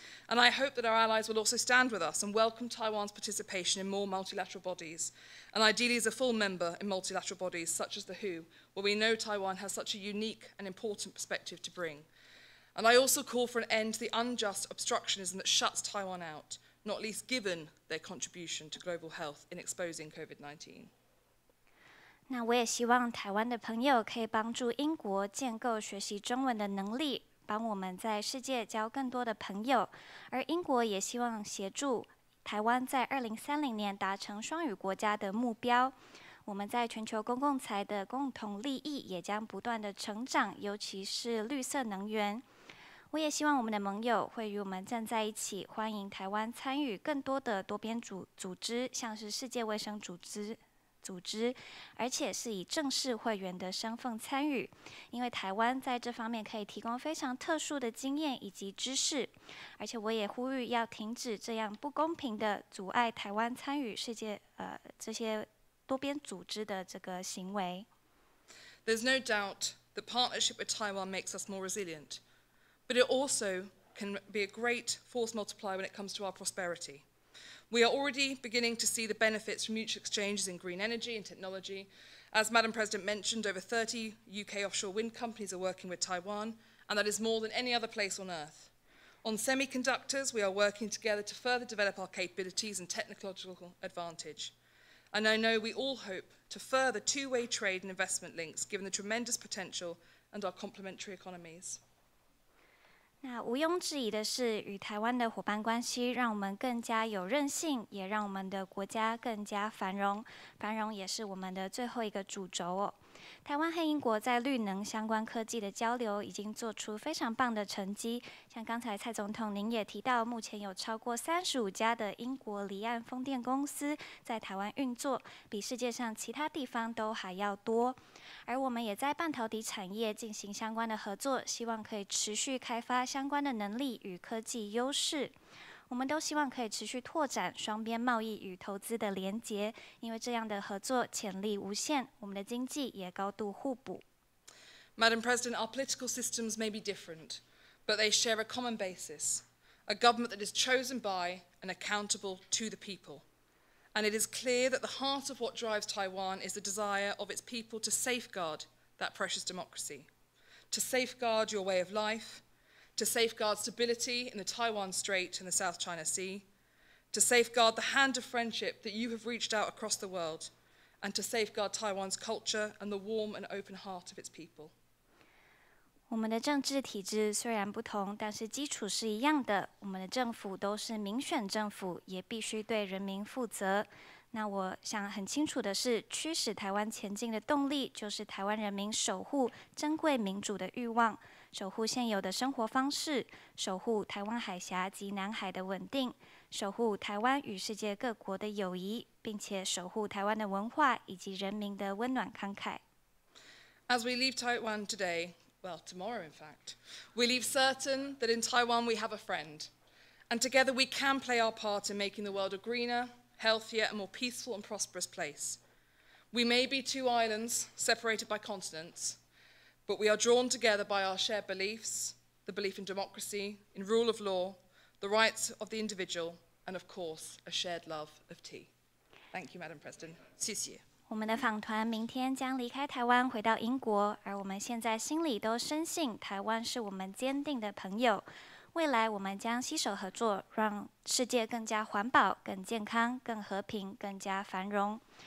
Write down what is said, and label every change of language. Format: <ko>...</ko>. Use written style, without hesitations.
<en>And I hope that our allies will also stand with us and welcome Taiwan's participation in more multilateral bodies, and ideally as a full member in multilateral bodies such as the WHO, where we know Taiwan has such a unique and important perspective to bring. And I also call for an end to the unjust obstructionism that shuts Taiwan out, not least given their contribution to global health in exposing COVID-19.</en> <zh>那我也希望台湾的朋友可以帮助英国建构学习中文的能力，帮我们在世界交更多的朋友。而英国也希望协助台湾在2030年达成双语国家的目标。我们在全球公共财的共同利益也将不断的成长，尤其是绿色能源。我也希望我们的盟友会与我们站在一起，欢迎台湾参与更多的多边组织，像是世界卫生组织，而且是以正式会员的身份参与，因为台湾在这方面可以提供非常特殊的经验以及知识，而且我也呼吁要停止这样不公平的阻碍台湾参与世界这些多边组织的这个行为。</zh> <en>There's no doubt that partnership with Taiwan makes us more resilient, but it also can be a great force multiplier when it comes to our prosperity. We are already beginning to see the benefits from mutual exchanges in green energy and technology. As Madam President mentioned, over 30 UK offshore wind companies are working with Taiwan, and that is more than any other place on earth. On semiconductors, we are working together to further develop our capabilities and technological advantage. And I know we all hope to further two-way trade and investment links, given the tremendous potential and our complementary economies.</en> <zh>那毋庸置疑的是，与台湾的伙伴关系让我们更加有韧性，也让我们的国家更加繁荣。繁荣也是我们的最后一个主轴哦。台湾和英国在绿能相关科技的交流已经做出非常棒的成绩。像刚才蔡总统您也提到，目前有超过35家的英国离岸风电公司在台湾运作，比世界上其他地方都还要多。而我们也在半导体产业进行相关的合作，希望可以持续开发相关的能力与科技优势。我们都希望可以持续拓展双边贸易与投资的连结，因为这样的合作潜力无限，我们的经济也高度互补。</zh> <en>Madam President, our political systems may be different, but they share a common basis, a government that is chosen by and accountable to the people. And it is clear that the heart of what drives Taiwan is the desire of its people to safeguard that precious democracy, to safeguard your way of life, to safeguard stability in the Taiwan Strait and the South China Sea, to safeguard the hand of friendship that you have reached out across the world, and to safeguard Taiwan's culture and the warm and open heart of its people.</en> <zh>我们的政治体制虽然不同，但是基础是一样的。我们的政府都是民选政府，也必须对人民负责。那我想很清楚的是，驱使台湾前进的动力，就是台湾人民守护珍贵民主的欲望，守护现有的生活方式，守护台湾海峡及南海的稳定，守护台湾与世界各国的友谊，并且守护台湾的文化以及人民的温暖慷慨。</zh> <en>As we leave Taiwan today, well, tomorrow in fact, we leave certain that in Taiwan we have a friend, and together we can play our part in making the world a greener, healthier and more peaceful and prosperous place. We may be two islands separated by continents, but we are drawn together by our shared beliefs, the belief in democracy, in rule of law, the rights of the individual, and of course, a shared love of tea. Thank you, Madam President.</en> <zh>谢谢。我们的访团明天将离开台湾，回到英国，而我们现在心里都深信，台湾是我们坚定的朋友。未来我们将携手合作，让世界更加环保、更健康、更和平、更加繁荣。</zh>